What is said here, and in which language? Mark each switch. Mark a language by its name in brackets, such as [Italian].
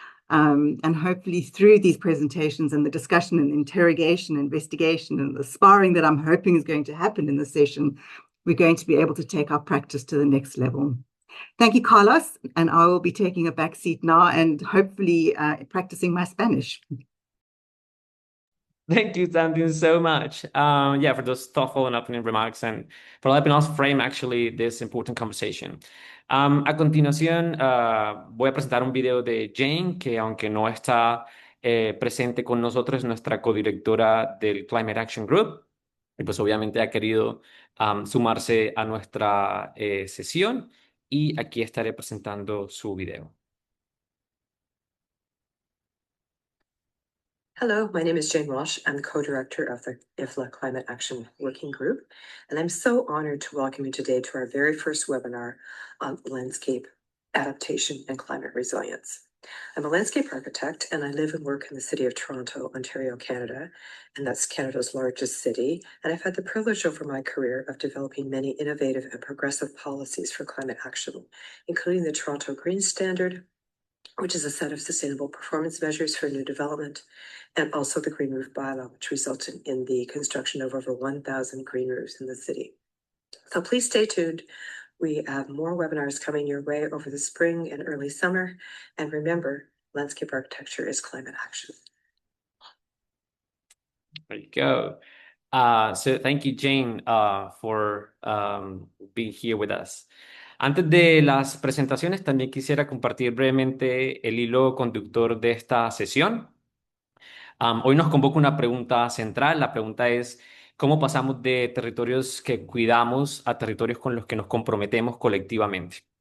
[English] And hopefully through these presentations and the discussion and interrogation, investigation, and the sparring that I'm hoping is going to happen in the session, we're going to be able to take our practice to the next level. Thank you, Carlos, and I will be taking a back seat now and hopefully practicing my Spanish. Thank you, Tamsin, so much. For those thoughtful and opening remarks and for helping us frame actually this important conversation. [Spanish] A continuación, voy a presentar un video de Jane, que aunque no está presente con nosotros, es nuestra codirectora del Climate Action Group. Y pues obviamente ha querido sumarse a nuestra sesión y aquí estaré presentando su video. [English] Hello, my name is Jane Walsh. I'm the co-director of the IFLA Climate Action Working Group, and I'm so honored to welcome you today to our very first webinar on landscape adaptation and climate resilience. I'm a landscape architect, and I live and work in the city of Toronto, Ontario, Canada, and that's Canada's largest city. And I've had the privilege over my career of developing many innovative and progressive policies for climate action, including the Toronto Green Standard, which is a set of sustainable performance measures for new development, and also the Green Roof Bylaw, which resulted in the construction of over 1,000 green roofs in the city. So please stay tuned. We have more webinars coming your way over the spring and early summer. And remember, landscape architecture is climate action. There you go. So thank you, Jane, for being here with us. [Spanish] Antes de las presentaciones, también quisiera compartir brevemente el hilo conductor de esta sesión. Hoy nos convoca una pregunta central. La pregunta es, ¿cómo pasamos de territorios que cuidamos a territorios con los que nos comprometemos colectivamente?